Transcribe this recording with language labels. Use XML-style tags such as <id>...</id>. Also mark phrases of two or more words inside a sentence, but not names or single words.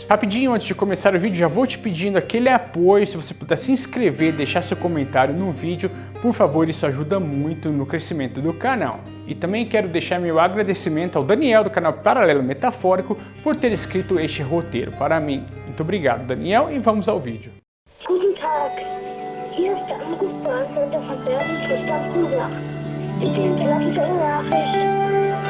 <pt>Rapidinho, antes de começar o vídeo, já vou te pedindo aquele apoio. Se você puder se inscrever, deixar seu comentário no vídeo, por favor, isso ajuda muito no crescimento do canal. E também quero deixar meu agradecimento ao Daniel do canal Paralelo Metafórico por ter escrito este roteiro para mim. Muito obrigado, Daniel, e vamos ao vídeo.</pt> <de>Guten Tag, hier ist der Anrufbeantworter von Bernd Tristan Brubaker. Bitte hinterlassen Sie eine Nachricht.</de>